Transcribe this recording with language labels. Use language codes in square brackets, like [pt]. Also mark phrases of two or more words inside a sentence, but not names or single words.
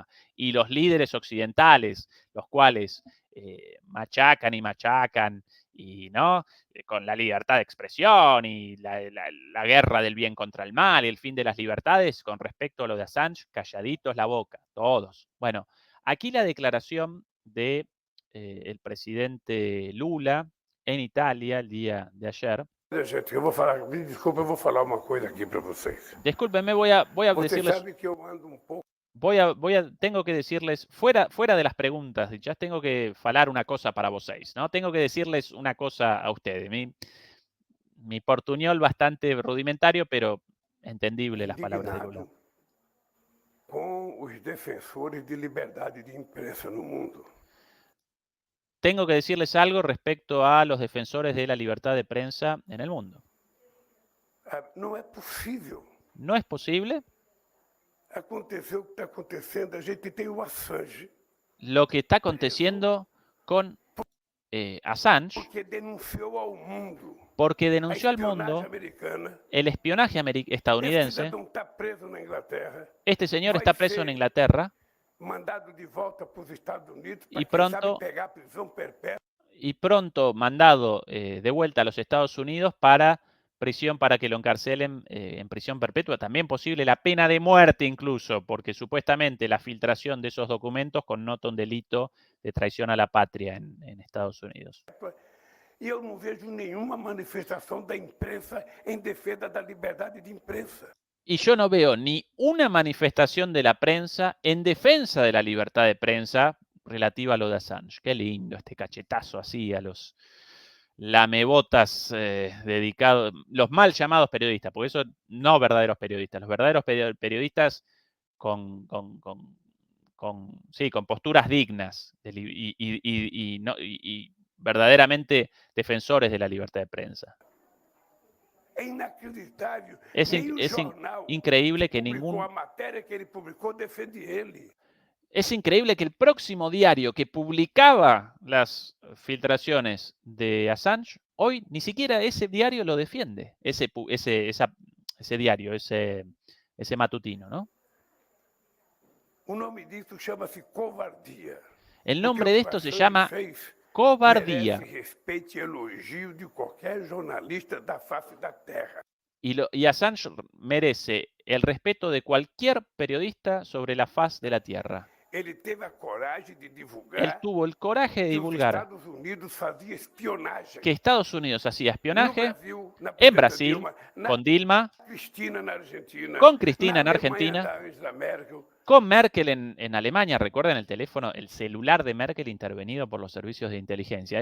[es] Y los líderes occidentales, los cuales machacan y machacan, y no, con la libertad de expresión y la guerra del bien contra el mal y el fin de las libertades, con respecto a lo de Assange, calladitos la boca, todos. Bueno, aquí la declaración de el presidente Lula en Italia el día de ayer. [pt] Gente, eu vou falar, me desculpa, eu vou falar uma coisa aqui para vocês. [es] Discúlpenme, voy a [pt] Vocês [es] decirles, [pt] sabem que eu ando um pouco. [es] tengo que decirles, fuera de las preguntas, ya tengo que falar una cosa [pt] para vocês, [es] ¿no? Tengo que decirles una cosa a ustedes. Mi portuñol bastante rudimentario, pero entendible las palabras de Lula. [pt] Indignado com os defensores de liberdade de imprensa no mundo. [es] Tengo que decirles algo respecto a los defensores de la libertad de prensa en el mundo. [pt] Não é possível. [es] No es posible [pt] Aconteceu o que está acontecendo, a gente tem o Assange. [es] Lo que está aconteciendo con Assange, [pt] Porque denunciou ao mundo [es] porque [pt] a [es] denunció al [pt] espionagem [es] mundo [pt] americana. [es] el espionaje [pt] Esse [es] estadounidense. [pt] cidadão está preso na Inglaterra. [es] Este señor [pt] Vai [es] está preso en [pt] ser [es] Inglaterra [pt] mandado de volta para os Estados Unidos [es] y [pt] para, quem sabe, [es] pronto, [pt] pegar prisão perpétua. [es] y pronto mandado de vuelta a los Estados Unidos para prisión, para que lo encarcelen en prisión perpetua. También posible la pena de muerte incluso, porque supuestamente la filtración de esos documentos connota un delito de traición a la patria en Estados Unidos. [pt] E eu não vejo nenhuma manifestação da imprensa em defesa da liberdade de imprensa. [es] Y yo no veo ni una manifestación de la prensa en defensa de la libertad de prensa relativa a lo de Assange. Qué lindo este cachetazo así a los lamebotas dedicados, los mal llamados periodistas, porque eso no verdaderos periodistas, los verdaderos periodistas con posturas dignas y verdaderamente defensores de la libertad de prensa. [pt] É inacreditável. [es] Es [pt] Nem o jornal [es] increíble que [pt] publicou a matéria que ele publicou defende ele. [es] Es increíble que el próximo diario que publicaba las filtraciones de Assange, hoy ni siquiera ese diario lo defiende, ese diario, ese matutino, ¿no? [pt] O nome disso chama-se covardia. [es] El [pt] O que [es] nombre [pt] o [es] de esto se [pt] Assange [es] llama [pt] fez [es] cobardía. [pt] merece respeito e elogio de qualquer jornalista da face da terra. [es] Y Assange merece el respeto de cualquier periodista sobre la faz de la Tierra. [pt] Ele teve a coragem de [es] Él [pt] divulgar [es] tuvo el coraje de [pt] que os [es] divulgar [pt] Estados Unidos fazia espionagem [es] que Estados Unidos hacía [pt] no [es] espionaje [pt] Brasil, na [es] en [pt] presidenta [es] Brasil [pt] Dilma, na [es] con Dilma, [pt] Cristina na Argentina, [es] con Cristina [pt] na [es] en [pt] Alemanha [es] Argentina, [pt] da Angela Merkel. [es] con Merkel en Alemania. Recuerden el teléfono, el celular de Merkel intervenido por los servicios de inteligencia.